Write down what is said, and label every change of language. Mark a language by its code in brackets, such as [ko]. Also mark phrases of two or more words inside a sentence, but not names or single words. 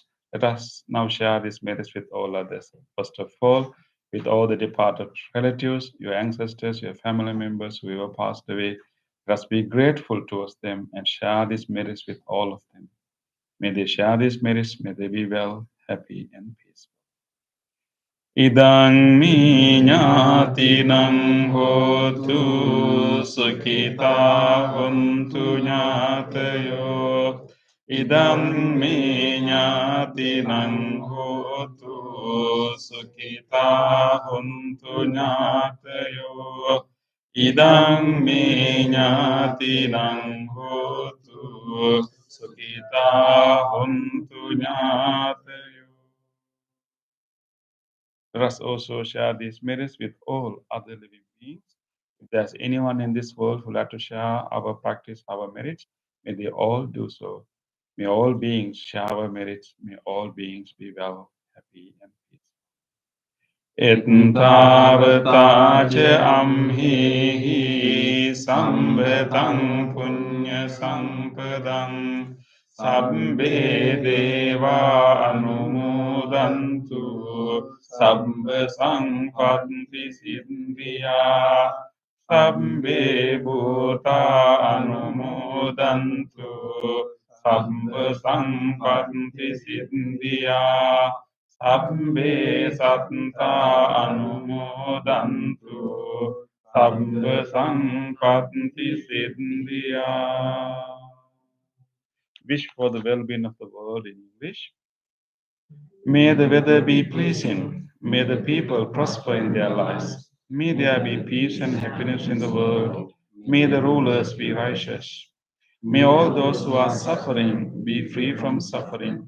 [en] Let us now share this merits with all others. First of all, with all the departed relatives, your ancestors, your family members who have passed away. Let us be grateful towards them and share these merits with all of them. May they share these merits, may they be well, happy, and peaceful. [pi] Idang mi ñātīnaṃ hotu sukhitā hontu ñātayo. Idang mi ñātīnaṃ hotu sukhitā hontu ñātayo. Idang mi ñātīnaṃ hotu sukhitā hontu ñātayo. [en] Let us also share these merits with all other living beings. If there's anyone in this world who would like to share our practice, our merits, may they all do so. May all beings share our merits. May all beings be well, happy, and peaceful. [pi] Ettavata ca amhihi sambhatam punya sampadam sabbe deva anumodantu sabba sampatti siddhya sabbe bhuta anumodantu sabba sampatti siddhya sabbe satta anumodantu sabba sampatti siddhya. [en] Wish for the well-being of the world in English. May the weather be pleasing. May the people prosper in their lives. May there be peace and happiness in the world. May the rulers be righteous. May all those who are suffering be free from suffering.